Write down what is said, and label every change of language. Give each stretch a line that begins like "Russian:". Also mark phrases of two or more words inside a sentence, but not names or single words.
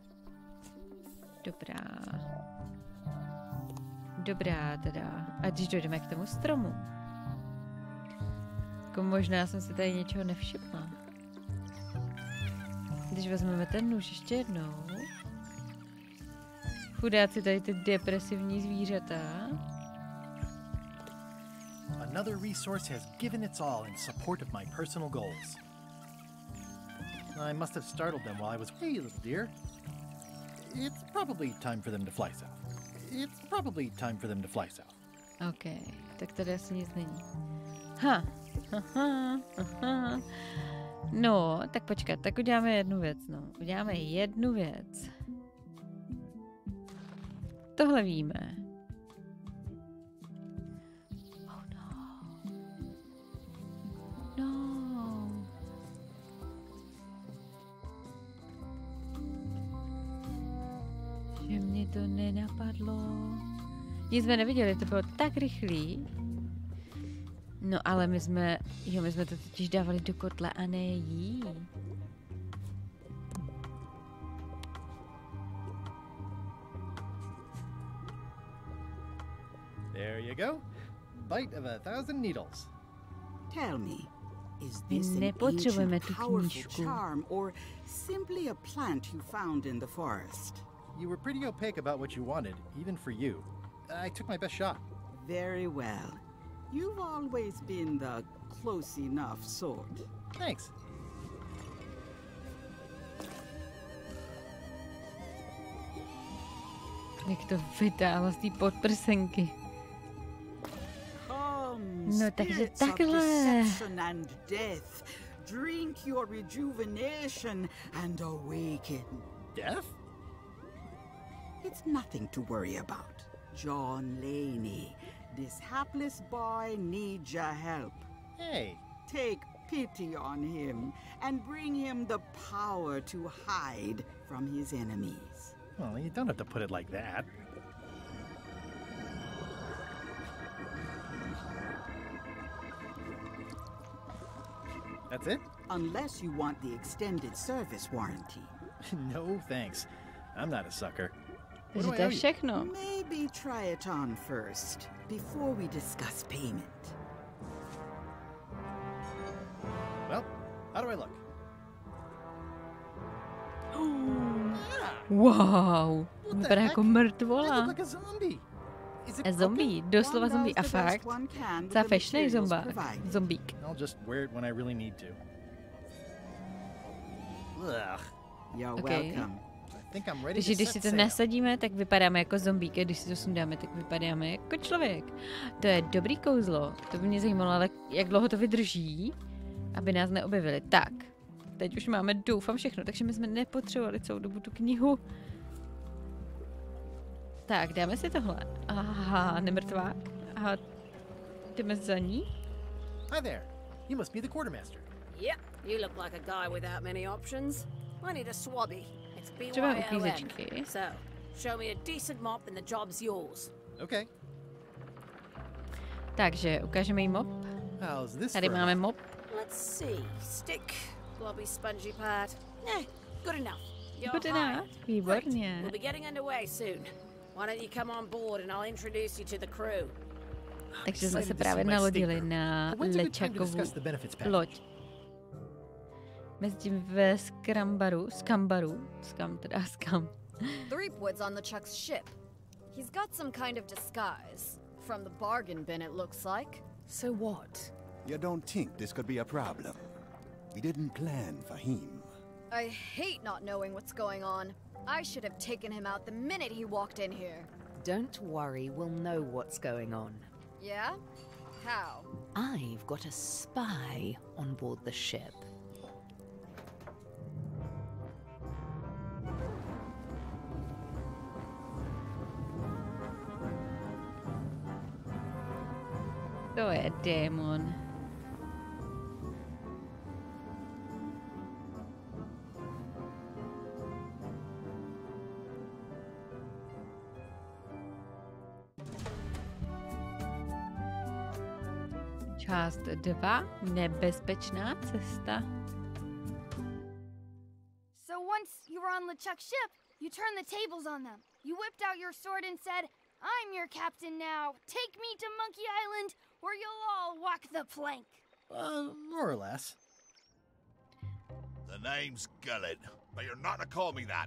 Czech: Dobrá. Dobrá teda. A když dojdeme k tomu stromu. Jako možná jsem si tady něčeho nevšimla. Když vezmeme ten nůž ještě jednou. Chudáci tady ty depresivní zvířata.
English: Another resource has given its all in support of my personal goals. I must have startled them while I was... Hey, little dear. It's probably time for them to fly south.
Czech: OK, tak tady asi nic není. No, tak počkat, tak uděláme jednu věc, no. Uděláme jednu věc. Tohle víme.
English: Oh no.
Czech: No. Že mě to nenapadlo. Nic jsme neviděli, to bylo tak rychlý. No ale my jsme to totiž dávali do kotle a ne jí.
English: There you go. Bite of 1,000 needles. Tell me, is this an ancient powerful charm or simply a plant you found in the forest? You were pretty opaque about what you wanted, even for you. I took my best shot. Very well. You've always been the close enough sort. Thanks.
Czech: Jak to vytáhla z té podprsenky. No takže takhle.
English: Drink your rejuvenation and awaken. Death? It's nothing to worry about. John Laney, this hapless boy needs your help. Hey. Take pity on him and bring him the power to hide from his enemies. Well, you don't have to put it like that. That's it? Unless you want the extended service warranty. No, thanks. I'm not a sucker.
Czech: Takže to je všechno.
English: Maybe try it on first, before we discuss payment. Well, How do I look?
Czech: Wow, vypadá jako mrtvola. Zombie, doslova zombie. A fakt, za fešnej zombík.
English: I'll just wear it when I really need to. Okay.
Czech: Takže když si to nasadíme, tak vypadáme jako zombík, a když si to sundáme, tak vypadáme jako člověk. To je dobrý kouzlo. To by mě zajímalo, ale jak dlouho to vydrží, aby nás neobjevili. Tak, teď už máme, doufám, všechno, takže my jsme nepotřebovali celou dobu tu knihu. Tak, dáme si tohle. Aha, nemrtvák. Aha, jdeme za ní.
English: Hi there. You must be the quartermaster. Yep, you look like a guy without many options. I need a swabby. It's
Czech: Třeba BYON. uklízečky.
English: So, show me a decent mop and the job's yours. Okay.
Czech: Takže ukážeme jí mop. Tady máme mop.
English: Let's see. Stick, blobby, spongy pad. Good enough. Good enough. Výborně. We'll be getting underway soon. Why don't you come on board and I'll introduce you to the crew.
Czech: Takže jsme se právě nalodili na Lečakovu loď. Mezitím ve Skambaru.
English: Threepwood's on the Chuck's ship. He's got some kind of disguise. From the bargain bin, it looks like. So what? You don't think this could be a problem? We didn't plan for him. I hate not knowing what's going on. I should have taken him out the minute he walked in here. Don't worry, we'll know what's going on. Yeah? How? I've got a spy on board the ship.
Czech: To je démon. Část 2. Nebezpečná cesta.
English: So once you were on LeChuck's ship, you turned the tables on them. You whipped out your sword and said, "I'm your captain now. Take me to Monkey Island, where you'll all walk the plank." More or less. The name's Gullet, but you're not to call me that.